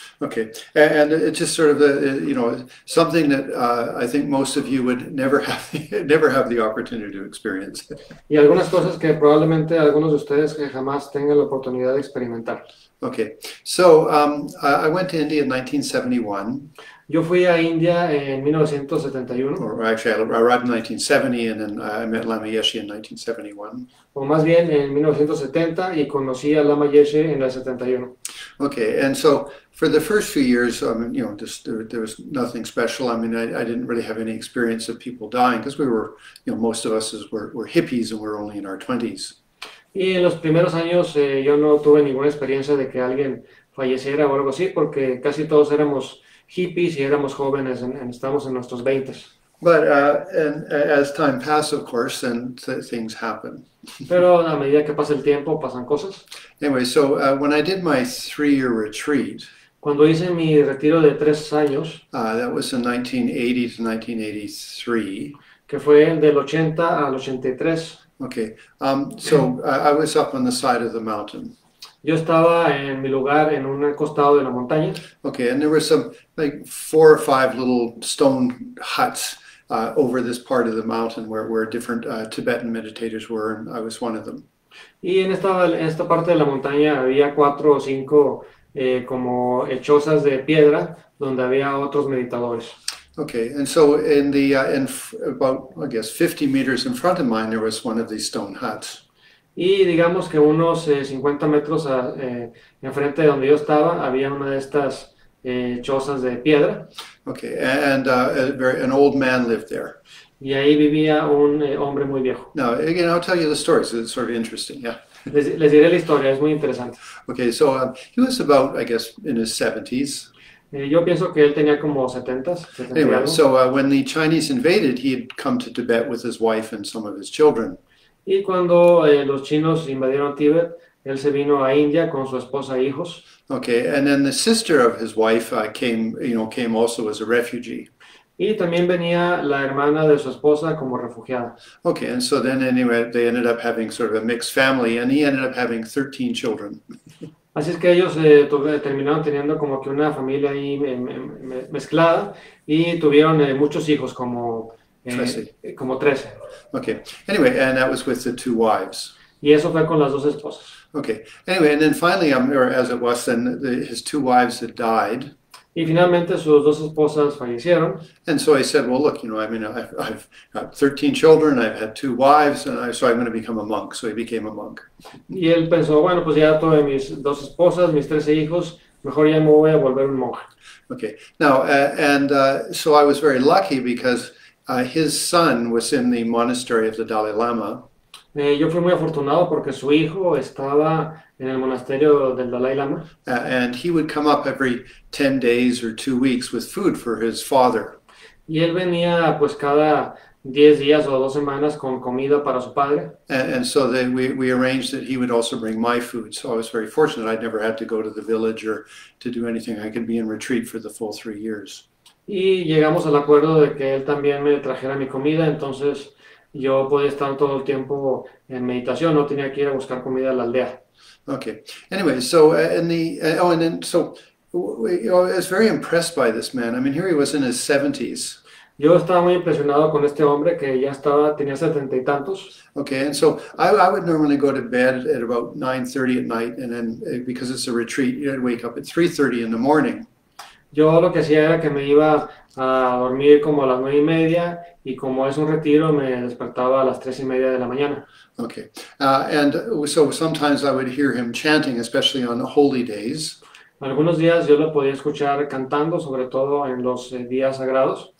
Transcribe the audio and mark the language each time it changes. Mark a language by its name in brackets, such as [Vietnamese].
[English] Okay, and it's just sort of something that I think most of you would never have the opportunity to experience. [Spanish] Y algunas cosas que probablemente algunos de ustedes jamás tengan la oportunidad de experimentar. [English] Okay, so I went to India in 1971. [Spanish] Yo fui a India en 1971. [English] Or actually, I arrived in 1970, and then I met Lama Yeshe in 1971. [Spanish] O más bien en 1970 y conocí a Lama Yeshe en el 71. [English] Okay, and so for the first few years, just there was nothing special. I mean, I didn't really have any experience of people dying because we were, most of us were hippies and we're only in our 20s. [Spanish] Y en los primeros años yo no tuve ninguna experiencia de que alguien falleciera o algo así, porque casi todos éramos hippies y éramos jóvenes, estábamos en nuestros 20s. [English] But and as time passed, of course, then things happen. [Spanish] Pero a medida que pasa el tiempo, pasan cosas. [English] Anyway, so when I did my 3-year retreat, [Spanish] cuando hice mi retiro de 3 años, [English] that was in 1980 to 1983. [Spanish] Que fue del 80 al 83. [English] Okay, so I was up on the side of the mountain. [Spanish] Yo estaba en mi lugar en un costado de la montaña. [English] Okay, and there were some like 4 or 5 little stone huts over this part of the mountain where different Tibetan meditators were, and I was one of them. [Spanish] Y en esta parte de la montaña había 4 o 5 como chozas de piedra donde había otros meditadores. [English] Okay, and so about, I guess, 50 meters in front of mine, there was one of these stone huts. [Spanish] Y digamos que unos 50 metros enfrente de donde yo estaba había una de estas chozas de piedra. [English] Okay, and an old man lived there. [Spanish] Y ahí vivía un hombre muy viejo. [English] Now, again, I'll tell you the story, so it's sort of interesting, yeah. [Spanish] Les diré la historia, es muy interesante. [English] Okay, so he was about, I guess, in his 70s. [Spanish] Yo pienso que él tenía como 70, 70 y [English] Anyway, [Spanish] algo. [English] so when the Chinese invaded, he had come to Tibet with his wife and some of his children. [Spanish] Y cuando los chinos invadieron Tíbet, él se vino a India con su esposa e hijos. [English] Okay, and then the sister of his wife came also as a refugee. [Spanish] Y también venía la hermana de su esposa como refugiada. [English] Okay, and so then anyway, they ended up having sort of a mixed family, and he ended up having 13 children. [Spanish] Así es que ellos terminaron teniendo como que una familia ahí mezclada y tuvieron muchos hijos, como 13. [English] Okay, anyway, and that was with the two wives. [Spanish] Y eso fue con las dos esposas. [English] Okay, anyway, and then finally, or as it was, then his two wives had died. [Spanish] Y finalmente sus dos esposas fallecieron. [English] And so I said, well, look, I mean, I've got 13 children, I've had two wives, and so I'm going to become a monk. So he became a monk. [Spanish] Y él pensó, bueno, pues ya tuve mis dos esposas, mis 13 hijos, mejor ya me voy a volver un monje. [English] Okay, now, so I was very lucky because his son was in the monastery of the Dalai Lama. [Spanish] Yo fui muy afortunado porque su hijo estaba en el monasterio del Dalai Lama. [English] And he would come up every 10 days or 2 weeks with food for his father. [Spanish] Y él venía pues cada 10 días o 2 semanas con comida para su padre. [English] And so then we arranged that he would also bring my food. So I was very fortunate. I'd never had to go to the village or to do anything. I could be in retreat for the full 3 years. [Spanish] Y llegamos al acuerdo de que él también me trajera mi comida, entonces yo podía estar todo el tiempo en meditación, no tenía que ir a buscar comida a la aldea. [English] Okay. Anyway, so and then so I was very impressed by this man. I mean, here he was in his 70s. [Spanish] Yo estaba muy impresionado con este hombre que ya tenía 70 y tantos. [English] Okay, and so I would normally go to bed at about 9:30 at night, and then because it's a retreat, I'd wake up at 3:30 in the morning. [Spanish] Yo lo que hacía era que me iba a dormir como a las 9:30 y como es un retiro me despertaba a las 3:30 de la mañana. [English] Okay, and so sometimes I would hear him chanting, especially on holy days. [Spanish] Algunos días yo lo podía escuchar cantando, sobre todo en los días sagrados.